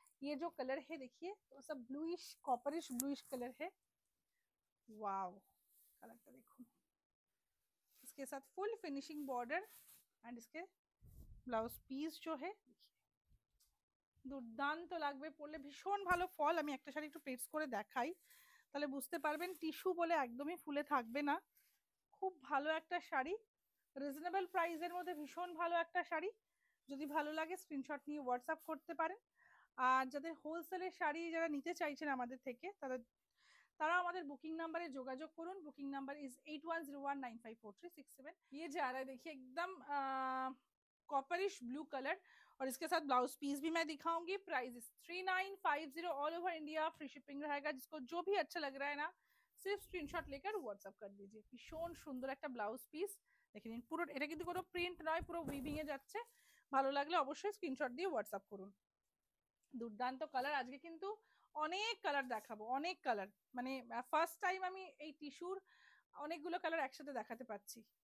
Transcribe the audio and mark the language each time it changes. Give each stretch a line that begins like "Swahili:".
Hindi: ये जो कलर है देखिए तो सब ब्लूइश कॉपरिश ब्लूइश कलर है। वाव, कलरটা
Bangla: দেখুন।
Hindi: इसके साथ फुल फिनिशिंग बॉर्डर एंड इसके ब्लाउज पीस जो है
Bangla: দুর্দান্ত লাগবে পরলে, ভীষণ ভালো ফল। আমি একটা শাড়ি একটু প্রেস করে দেখাই, তাহলে বুঝতে পারবেন টিস্যু বলে একদমই ফুলে থাকবে না। খুব ভালো একটা শাড়ি, রিজনেবল প্রাইসের মধ্যে ভীষণ ভালো একটা শাড়ি। যদি ভালো লাগে স্ক্রিনশট নিয়ে হোয়াটসঅ্যাপ করতে পারেন। আর যাদের হোলসেলের শাড়ি যারা নিতে চাইছেন আমাদের থেকে, তারা আমাদের
Hindi: बुकिंग नंबर
Bangla: যোগাযোগ করুন।
Hindi: Booking number is 8101954367। ये जा रहा है देखिए एकदम कॉपरिश ब्लू कलर और इसके साथ ब्लाउज पीस भी मैं दिखाऊंगी। Price is 3950, all over India free shipping रहेगा। जिसको जो भी अच्छा लग रहा है ना सिर्फ स्क्रीनशॉट लेकर व्हाट्सअप कर दीजिए।
Bangla: ভীষণ সুন্দর একটা ব্লাউজ পিস দেখে নিন। পুরো এটা কিন্তু কোনো প্রিন্ট নয়, পুরো উইভিং এ যাচ্ছে। ভালো লাগলে অবশ্যই স্ক্রিনশট দিয়ে হোয়াটসঅ্যাপ করুন। দুর্দান্ত কালার, আজকে কিন্তু অনেক কালার দেখাবো, অনেক কালার। মানে ফার্স্ট টাইম আমি এই টিস্যুর অনেকগুলো কালার একসাথে দেখাতে পাচ্ছি।